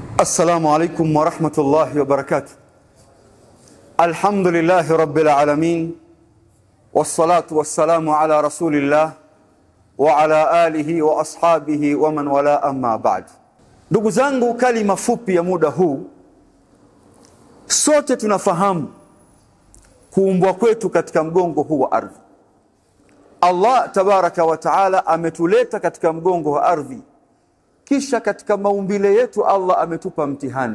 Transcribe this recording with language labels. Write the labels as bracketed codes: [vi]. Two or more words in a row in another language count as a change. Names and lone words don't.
[ar] السلام عليكم ورحمة الله وبركاته. الحمد لله رب العالمين، والصلاة والسلام على رسول الله وعلى آله وأصحابه ومن ولا أما بعد. [sw] Ndugu zangu, kalima fupi ya muda huu. Sote tunafahamu kuumbwa kwetu katika mgongo huu wa ardhi. Allah [ar] تبارك وتعالى [sw] ametuleta katika mgongo wa ardhi. Kisha katika maumbile yetu Allah ametupa mtihani.